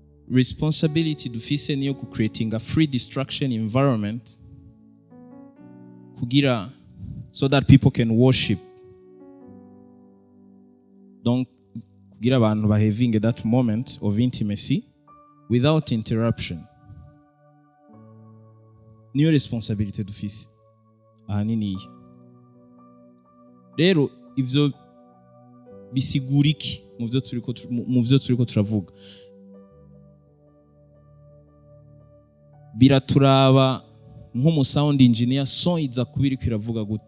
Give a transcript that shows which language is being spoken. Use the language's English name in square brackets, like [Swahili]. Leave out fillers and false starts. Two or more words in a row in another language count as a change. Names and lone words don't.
[English] responsibility [Rundi] dufise niyo ku [English] creating a free distraction environment kugira so that people can worship. Donc [Rundi] kugira abantu [English] having that moment of intimacy without interruption. [Rundi] Niyo responsibility dufise ahanini. Rero ivyo bisigura iki mu byo turiko turavuga? Biraturaba nk'umu sound engineer, son iza kubiri kwiravuga gute?